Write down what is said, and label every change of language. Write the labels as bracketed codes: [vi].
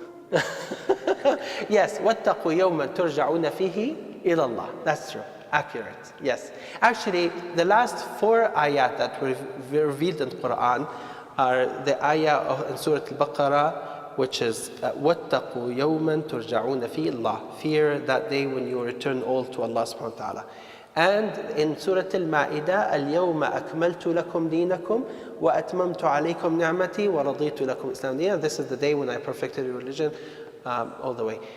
[en] Yes, [ar] وَاتَّقُوا يَوْمًا تُرْجَعُونَ فِيهِ إِلَى اللَّهِ. [en] That's true. Accurate. Yes. Actually, the last 4 ayat that were revealed in Quran are the ayah in Surat Al-Baqarah, which is [ar] وَاتَّقُوا يَوْمًا تُرْجَعُونَ فِيهِ اللَّهِ. [en] Fear that day when you return all to Allah subhanahu wa ta'ala. And in Surah Al-Ma'idah, [ar] اليوم أكملت لكم دينكم وأتممت عليكم نعمتي ورضيت لكم الإسلام دينا. [en] This is the day when I perfected your religion all the way.